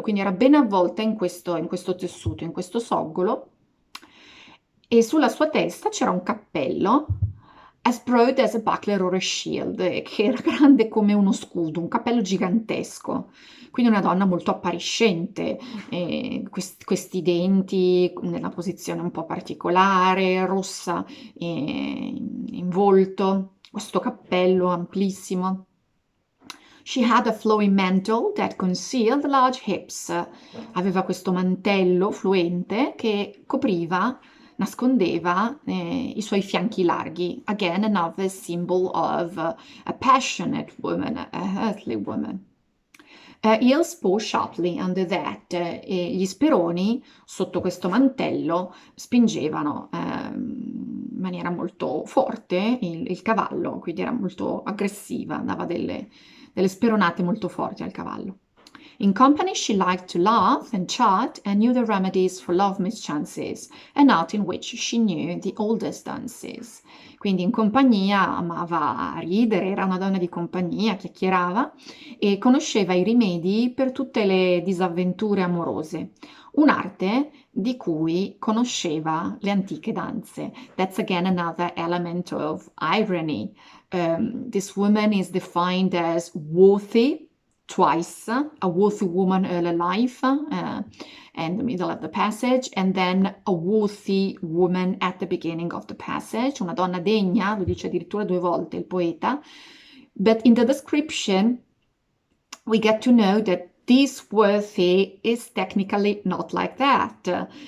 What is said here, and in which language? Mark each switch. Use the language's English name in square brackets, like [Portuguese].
[Italian] Quindi era ben avvolta in questo tessuto, in questo soggolo, e sulla sua testa c'era un cappello [English] as broad as a buckler or a shield, [Italian] che era grande come uno scudo, un cappello gigantesco. Quindi una donna molto appariscente, questi denti nella posizione un po' particolare, rossa in volto, questo cappello amplissimo. [English] She had a flowing mantle that concealed large hips. [Italian] Aveva questo mantello fluente che copriva, nascondeva i suoi fianchi larghi. [English] Again, another symbol of a passionate woman, a earthly woman. Heels pull sharply under that. [Italian] E gli speroni sotto questo mantello spingevano in maniera molto forte il cavallo, quindi era molto aggressiva, dava delle speronate molto forti al cavallo. [English] In company she liked to laugh and chat and knew the remedies for love mischances, an art in which she knew the oldest dances. [Italian] Quindi in compagnia amava ridere, era una donna di compagnia, chiacchierava e conosceva i rimedi per tutte le disavventure amorose, un'arte di cui conosceva le antiche danze. [English] That's again another element of irony. This woman is defined as worthy twice, a worthy woman early life and the middle of the passage, and then a worthy woman at the beginning of the passage, [Italian] una donna degna, lo dice addirittura 2 volte il poeta, [English] but in the description we get to know that this worthy is technically not like that.